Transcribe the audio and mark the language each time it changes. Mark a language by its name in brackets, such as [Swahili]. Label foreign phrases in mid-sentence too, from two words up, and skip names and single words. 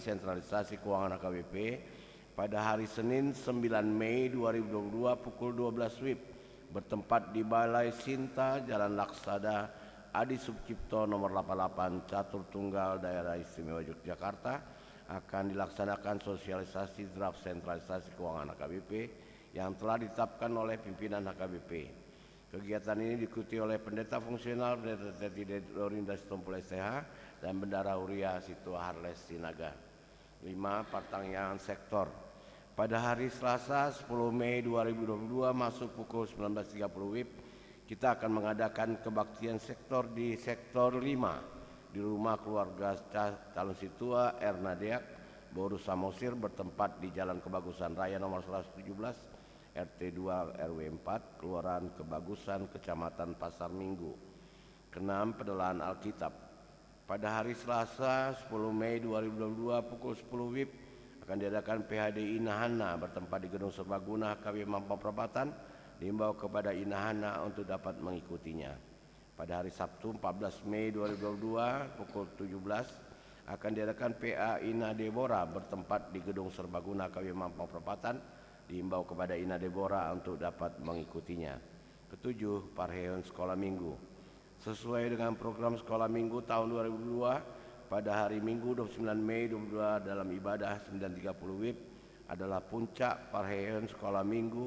[Indonesian] sentralisasi keuangan HKBP pada hari Senin 9 Mei 2022 pukul 12 WIB bertempat di Balai Sinta Jalan Laksada Adi Sucipto nomor 88 Catur Tunggal Daerah Istimewa Yogyakarta akan dilaksanakan sosialisasi draft sentralisasi keuangan HKBP yang telah ditetapkan oleh pimpinan HKBP. Kegiatan ini diikuti oleh pendeta fungsional Pendeta Teti Dorinda Sitompul STH dan Bendara Huria Situa Harles Sinaga. 5. Pertanyaan sektor. Pada hari Selasa 10 Mei 2022 masuk pukul 19.30 WIB kita akan mengadakan kebaktian sektor di sektor 5 di rumah keluarga calon situa Erna Deak Boru Samosir bertempat di Jalan Kebagusan Raya nomor 117 RT 2 RW 4 Kelurahan Kebagusan Kecamatan Pasar Minggu. Keenam, pendelaan Alkitab. Pada hari Selasa 10 Mei 2022 pukul 10 WIB akan diadakan PHD Inahana bertempat di Gedung Serbaguna HKBP Mampang Perapatan. Diimbau kepada Inahana untuk dapat mengikutinya. Pada hari Sabtu 14 Mei 2022 pukul 17 akan diadakan PA Ina Deborah bertempat di Gedung Serbaguna HKBP Mampang Perapatan. Diimbau kepada Ina Deborah untuk dapat mengikutinya. Ketujuh, parheon sekolah minggu. Sesuai dengan program sekolah minggu tahun 2022 pada hari Minggu 29 Mei 2022 dalam ibadah 9.30 WIB adalah puncak parheon sekolah minggu.